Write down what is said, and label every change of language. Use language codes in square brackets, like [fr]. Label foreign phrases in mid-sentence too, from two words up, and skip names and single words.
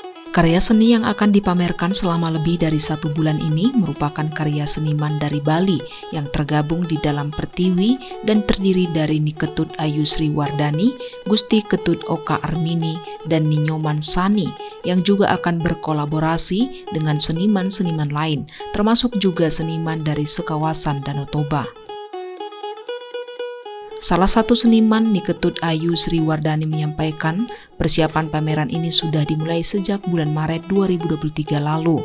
[id] Karya seni yang akan dipamerkan selama lebih dari 1 bulan ini merupakan karya seniman dari Bali yang tergabung di dalam Pertiwi dan terdiri dari Niketut Ayu Sri Wardani, Gusti Ketut Oka Armini, dan Ninyoman Sani yang juga akan berkolaborasi dengan seniman-seniman lain, termasuk juga seniman dari sekawasan Danau Toba. Salah satu seniman, Niketut Ayu Sri Wardani, menyampaikan persiapan pameran ini sudah dimulai sejak bulan Maret 2023 lalu.